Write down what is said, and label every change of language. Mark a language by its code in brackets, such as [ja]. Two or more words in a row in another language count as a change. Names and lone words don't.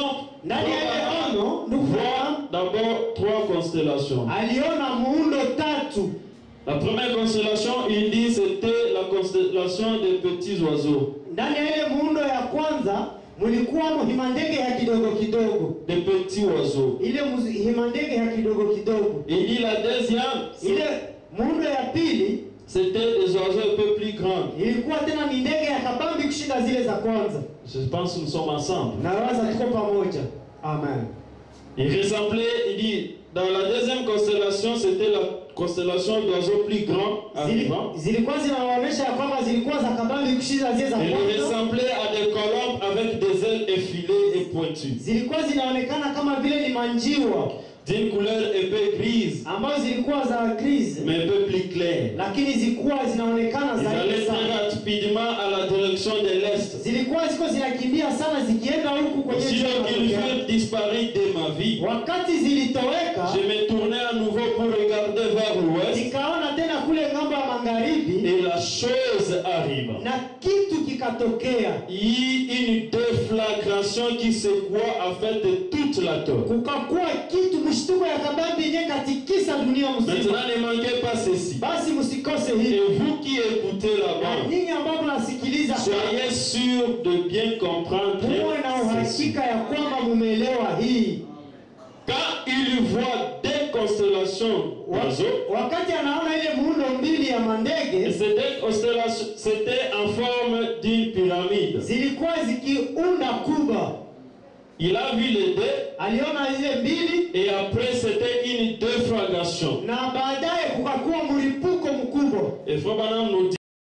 [sw] ndani ya ile ono, [fr] voit d'abord 3 constellations. [sw] Aliona muundo 3. [fr] La première constellation, il dit, c'était la constellation des petits oiseaux. [sw] Ndani ya ile muundo ya kwanza mulikuwa himandege ya kidogo kidogo. [fr] Des petits oiseaux. [sw] Ile himandege ya kidogo kidogo. [fr] Il dit la deuxième, [sw] ile muundo ya pili, [fr] c'était des oiseaux un peu plus grands. [sw] Ilikuwa tena ni ndege ya kabambi kushinda zile za kwanza. [fr] Je pense que nous sommes ensemble. [sw] Na waza tuko pamoja. Amen. [fr] Il ressemblait, il dit, dans la deuxième constellation, c'était la constellation d'oiseaux plus grands arrivant. [sw] Zilikuwa zinaonyesha kwamba zilikuwa za kabambi kushinda zile za kwanza. [fr] Il ressemblait à des colombes avec des ailes effilées et pointues. [sw] Zilikuwa zinaonekana kama vile ni manjiwa. [fr] D'une couleur épais grise, [sw] ambazo zilikuwa za grise, [fr] mais un peu plus claire. [sw] Lakini zilikuwa zinaonekana zaidi. [fr] Ils allaient très rapidement à la direction de l'est. [sw] Zilikuwa ziko zinakimbia sana zikienda huku kwenye jua. [fr] Aussitôt qu'ils furent disparus de ma vie, [sw] wakati zilitoweka, [fr] je me tournais à nouveau pour regarder vers l'ouest. [sw] Nikaona tena kule ngambo ya magharibi, [fr] et la chose arrive. [sw] Na kitu kikatokea. [fr] Une déflagration qui secoua en fait toute la terre. [sw] Kukakuwa kitu mshtuko ya kabambi yenye katikisa dunia mzima. [fr] Maintenant ne manquez pas ceci. [sw] Basi msikose hili. [fr] Et vous qui écoutez là-bas, [sw] ninyi ambao mnasikiliza, [fr] soyez sûrs de bien comprendre. [sw] Muwe na uhakika ya kwamba mumeelewa hii. [fr] Quand il voit des constellations d'oiseaux, [sw] wakati anaona ile muundo mbili ya mandege, [fr] c'était en forme d'une pyramide. [sw] Zilikuwa zikiunda kuba. [fr] Il a vu les deux. [sw] Aliona zile mbili. [fr] Et après c'était une déflagration. [sw] Na baadaye kukakuwa mlipuko mkubwa. [fr] Et Frère Branham nous dit